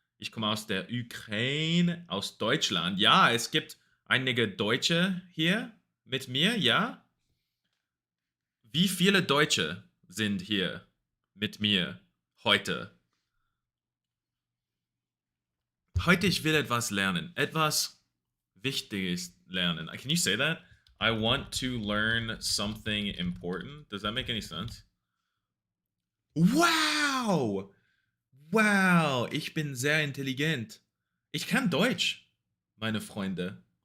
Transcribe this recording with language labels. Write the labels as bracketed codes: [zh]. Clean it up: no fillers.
[de] Ich komme aus der Ukraine, aus Deutschland. Ja, es gibt einige Deutsche hier mit mir, ja? Wie viele Deutsche sind hier mit mir heute? Heute ich will etwas lernen. Etwas Wichtiges lernen. [en] Can you say that? I want to learn something important. Does that make any sense? Wow! [de] Wow, ich bin sehr intelligent. Ich kann Deutsch, meine Freunde.